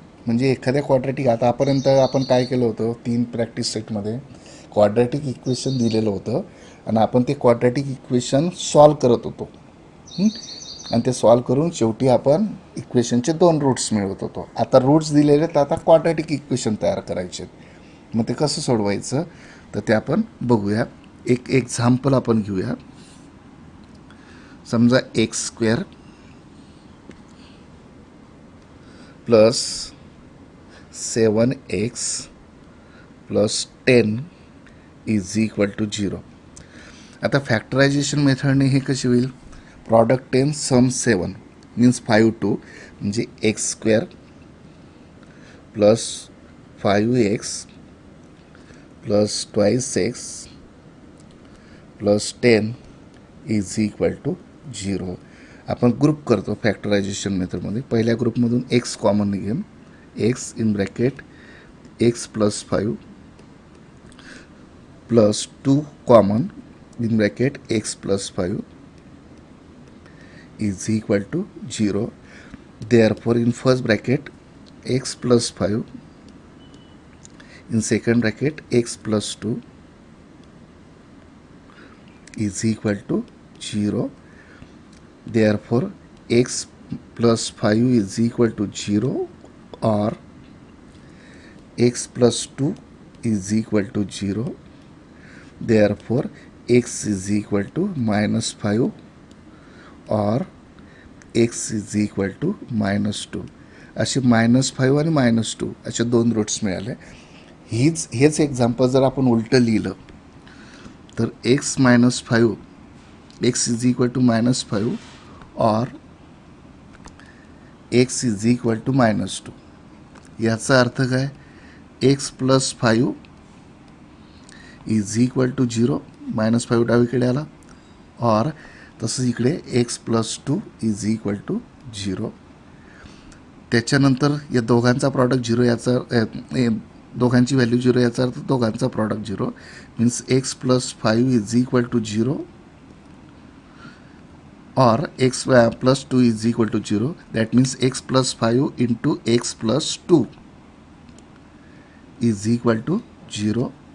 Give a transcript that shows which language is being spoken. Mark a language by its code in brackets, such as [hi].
[mr] म्हणजे एखाद्या क्वाड्रॅटिक आता आतापर्यंत आपण काय केलं होतं 3 प्रॅक्टिस सेटमध्ये क्वाड्रॅटिक इक्वेशन दिलेलं होतं आणि आपण ते क्वाड्रॅटिक इक्वेशन सॉल्व करत होतो आणि ते सॉल्व करून शेवटी आपण इक्वेशनचे 2 रूट्स मिळवत होतो. आता रूट्स दिलेले तर आता क्वाड्रॅटिक इक्वेशन तयार करायचे. मग ते कसं सोडवायचं तर ते आपण बघूया. एक एक्झाम्पल आपण घेऊया. [en] समजा x square plus 7x plus 10 is equal to 0. [mr] आता फॅक्टरायझेशन मेथडने हे कसे होईल. [en] Product 10 sum 7 means 5 म्हणजे x square plus 5x plus twice x plus 10 is equal to 0. [mr] आपण ग्रुप करतो फॅक्टरायझेशन मेथडमध्ये. पहिल्या ग्रुपमधून एक्स कॉमन घेऊन [en] X in bracket x plus 5 plus 2 common in bracket x plus 5 is equal to 0. Therefore in first bracket x plus 5 in second bracket x plus 2 is equal to 0. Therefore x plus 5 is equal to 0 or x plus 2 is equal to 0. Therefore x is equal to minus 5 or x is equal to -2. [mr] असे -5 आणि -2 असे 2 roots मिळाले. हेच example जर आपण उलटं लिहिलं तर [en] x - 5 x is equal to -5 और x is equal to -2. [mr] याचा अर्थ काय [en] x plus 5 is equal to 0 [mr] -5 डावीकडे आला और तसंच इकडे [en] X plus 2 is equal to 0. [mr] त्याच्यानंतर या दोघांचा प्रॉडक्ट 0 याचा दोघांची व्हॅल्यू 0 याचा अर्थ दोघांचा product 0 means [en] x plus 5 is equal to 0 [mr] और [en] X plus 2 is equal to 0. That means x plus 5 into x plus 2 is equal to 0.